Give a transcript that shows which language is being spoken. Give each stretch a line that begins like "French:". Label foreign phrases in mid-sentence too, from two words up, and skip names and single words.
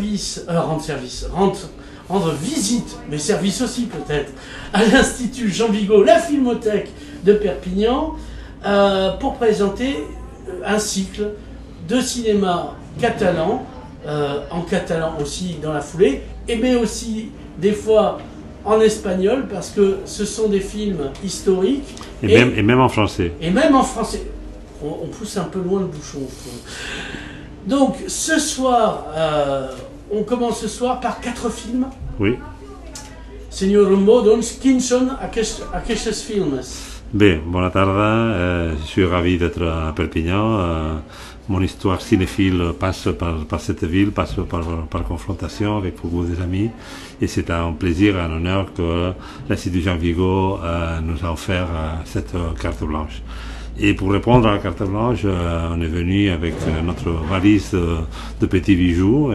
French: visite, mais service aussi peut-être, à l'Institut Jean Vigo, la Filmothèque de Perpignan, pour présenter un cycle de cinéma catalan, en catalan aussi dans la foulée, mais aussi des fois en espagnol, parce que ce sont des films historiques. Et même en français. Et même en français. On pousse un peu loin le bouchon. Donc, ce soir, on commence ce soir par 4 films. Oui.
Catalan: Senyor Rumbo, doncs, quins són aquests films? Bé, bona tarda.
French: Je suis ravi d'être à Perpignan. Mon histoire cinéphile passe par cette ville, passe par confrontation avec beaucoup d'amis. Et c'est un plaisir, un honneur que l'Institut Jean Vigo nous a offert cette carte blanche. Et pour répondre à la carte blanche, on est venu avec notre valise de petits bijoux.